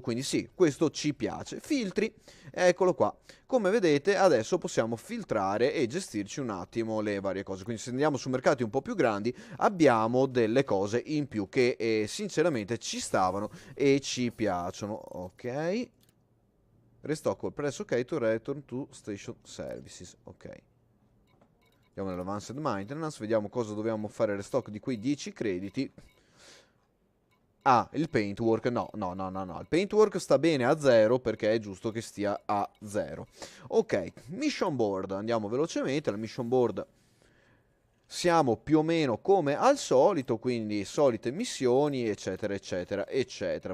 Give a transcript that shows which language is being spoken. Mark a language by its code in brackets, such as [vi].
[it] Quindi sì, questo ci piace. Filtri, eccolo qua. Come vedete adesso possiamo filtrare e gestirci un attimo le varie cose. Quindi se andiamo su mercati un po' più grandi abbiamo delle cose in più che sinceramente ci stavano e ci piacciono. Ok. [en] Restock all press ok to return to station services. [it] Ok. Andiamo nell'advanced maintenance, vediamo cosa dobbiamo fare restock di quei 10 crediti. Ah, il paintwork, no, no, no, no, no, il paintwork sta bene a 0 perché è giusto che stia a 0. Ok, mission board, andiamo velocemente, la mission board siamo più o meno come al solito, quindi solite missioni, eccetera, eccetera, eccetera.